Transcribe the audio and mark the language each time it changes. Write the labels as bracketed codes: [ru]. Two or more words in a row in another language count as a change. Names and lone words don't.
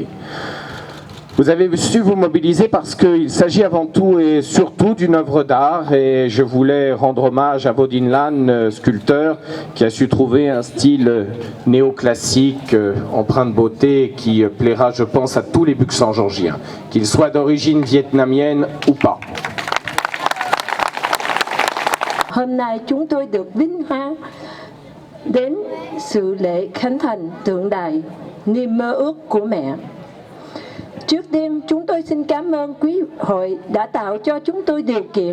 [fr] Vous avez su vous mobiliser parce qu'il s'agit avant tout et surtout d'une œuvre d'art, et je voulais rendre hommage à Vaudin Lan, sculpteur, qui a su trouver un style néoclassique, empreint de beauté, qui plaira, je pense, à tous les Buxan-Georgiens, qu'ils soient d'origine vietnamienne ou pas. [vi] Hôm nay chúng tôi được vinh hạnh đến sự lễ khánh thành tượng đài niềm mơ ước của mẹ. Trước tiên, chúng tôi xin cảm ơn quý hội đã tạo cho chúng tôi điều kiện.